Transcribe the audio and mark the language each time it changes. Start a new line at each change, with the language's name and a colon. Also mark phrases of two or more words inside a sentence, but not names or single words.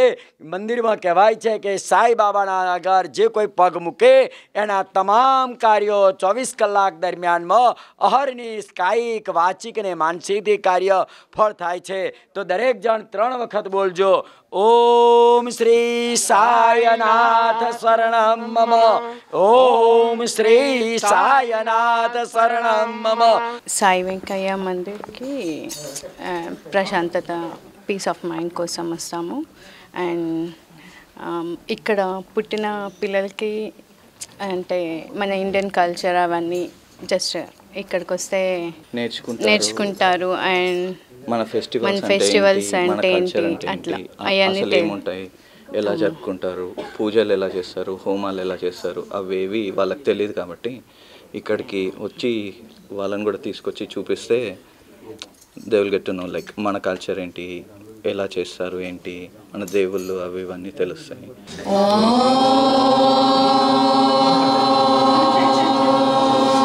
Gujarati: મંદિરમાં કહેવાય છે કે સાઈ બાબાના આગળ જે કોઈ પગ મૂકે એના તમામ કાર્યો 24 કલાક દરમિયાનમાં અહર્નિશ કાયિક, વાચિક અને માનસિક કાર્ય ફળ થાય છે. તો દરેક જણ 3 વખત બોલજો,
Sanskrit: ઓમ શ્રી સાયનાથ શરણમ મમ, ઓમ શ્રી સાયનાથ શરણમ మమ.
Telugu: సాయి వెంకయ్య మందిర్కి ప్రశాంతత,
English: peace of mind
Telugu: కోసం వస్తాము. అండ్ ఇక్కడ పుట్టిన పిల్లలకి అంటే మన
English: Indian culture
Telugu: అవన్నీ జస్ట్ ఇక్కడికి వస్తే నేర్చుకుంటారు. అండ్ మన ఫెస్టివల్స్ అంటే ఏంటి అట్లా అవన్నీ ఉంటాయి, ఎలా జరుపుకుంటారు, పూజలు ఎలా చేస్తారు, హోమాలు ఎలా చేస్తారు, అవేవి వాళ్ళకి తెలియదు. కాబట్టి ఇక్కడికి వచ్చి వాళ్ళని కూడా తీసుకొచ్చి చూపిస్తే
English: they will get to know
Telugu: మన కల్చర్ ఏంటి, ఎలా చేస్తారు ఏంటి, మన దేవుళ్ళు అవి ఇవన్నీ తెలుస్తాయి.